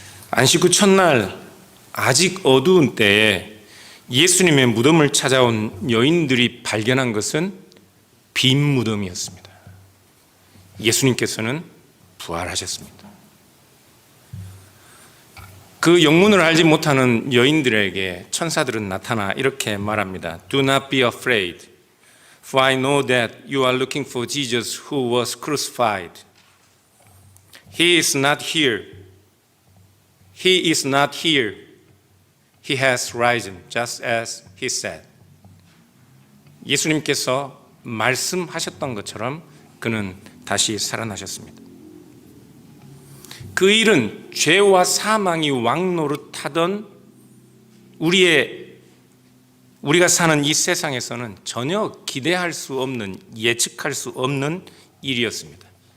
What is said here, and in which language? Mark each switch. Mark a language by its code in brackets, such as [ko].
[ko] 안식 후 첫날 아직 어두운 때에 예수님의 무덤을 찾아온 여인들이 발견한 것은 빈 무덤이었습니다. 예수님께서는 부활하셨습니다. 그 영문을 알지 못하는 여인들에게 천사들은 나타나 이렇게 말합니다. [en] Do not be afraid, for I know that you are looking for Jesus who was crucified. He is not here. He is not here. He has risen, just as he said. [ko] 예수님께서 말씀하셨던 것처럼 그는 다시 살아나셨습니다. 그 일은 죄와 사망이 왕노릇하던 우리가 사는 이 세상에서는 전혀 기대할 수 없는, 예측할 수 없는 일이었습니다.